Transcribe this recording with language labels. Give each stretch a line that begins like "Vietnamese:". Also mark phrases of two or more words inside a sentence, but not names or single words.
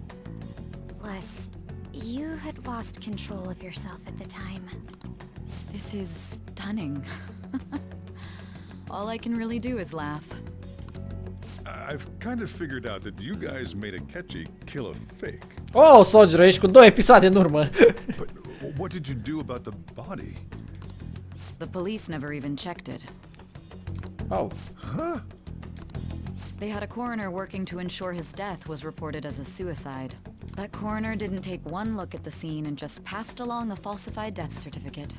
English: Plus, you had lost control of yourself at the time. This is stunning. All I can really do is laugh. I've kind of figured out that you guys made Akechi kill a fake.
Romanian: Oh, Sogero, ești cu 2 episoade în urmă.
English: But what did you do about the body? The police never even checked it. Oh. Huh? They had a coroner working to ensure his death was reported as a suicide. That coroner didn't take one look at the scene and just passed along a falsified death certificate.